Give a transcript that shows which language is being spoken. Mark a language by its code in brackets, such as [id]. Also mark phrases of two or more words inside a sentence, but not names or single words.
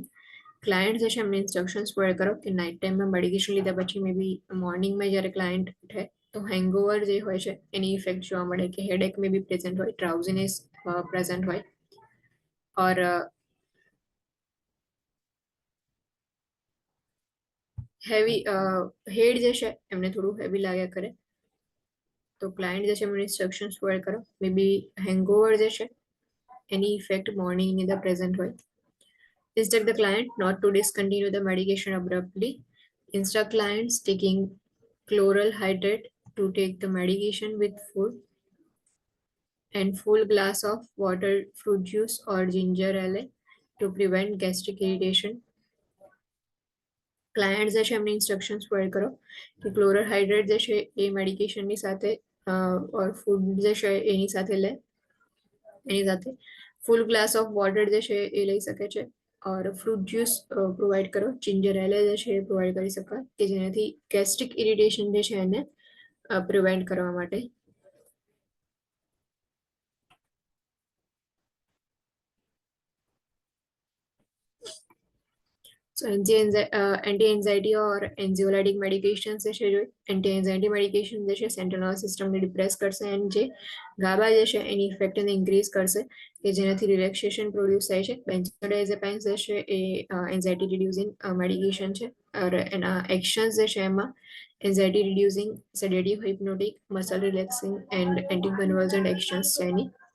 [gu] ક્લાયન્ટ જે છે એમને [en] instructions provide [gu] કરો કે [en] night timeમાં [gu] મેડિકેશન લીધા પછી [en] may be morningમાં [gu] જ્યારે ક્લાયન્ટ ઉઠે તો હેંગઓવર જે હોય છે એની ઇફેક્ટ જોવા મળે, કે [en] headache may be present [gu] હોય, [en] drowsiness present [gu] હોય, [en] or heavy head [gu] જે છે એમને થોડું હેવી લાગ્યા કરે. તો ક્લાયન્ટ જે છે એમને [en] instructions provide [gu] કરો [en] may be hangover [gu] જે છે એની [en] effect morningની [gu] અંદર પ્રેઝન્ટ હોય. [en] Instruct the client not to discontinue the medication abruptly. Instruct clients taking chloral hydrate to take the medication with food and full glass of water, fruit juice or ginger ale to prevent gastric irritation. [gu] ક્લાયન્ટ જે છે એમને [en] instructions provide [gu] કરો કે [en] chloral hydrate [gu] જે છે એ મેડિકેશનની સાથે [en] or food [gu] જે છે એની સાથે લે, એની સાથે [en] full glass of water [gu] જે છે એ લઈ શકે છે, [en] or fruit juice provide [gu] કરો, [en] ginger ale [gu] જે છે એ પ્રોવાઈડ કરી શકાય કે જેનાથી [en] gastric irritation [gu] જે છે એને પ્રિવેન્ટ કરવા માટે. [en] So anti-anxiety or anxiolytic medications [gu] જે છે [en] anti-anxiety medication [gu] જે છે [en] central nervous systemને depress [gu] કરશે એન્ડ જે ગાબા જે છે એની ઇફેક્ટને ઇન્ક્રીઝ કરશે કે જેનાથી [en] relaxation produce [gu] થાય છે. બેન્ઝોડાઇઝેપાઇન્સ જે છે એ [en] anxiety reducing medication [gu] છે, और એના એક્શન્સ જે છે એમાં [en] anxiety reducing, sedative, hypnotic, muscle relaxing and anti convulsant actions [gu] છે એની.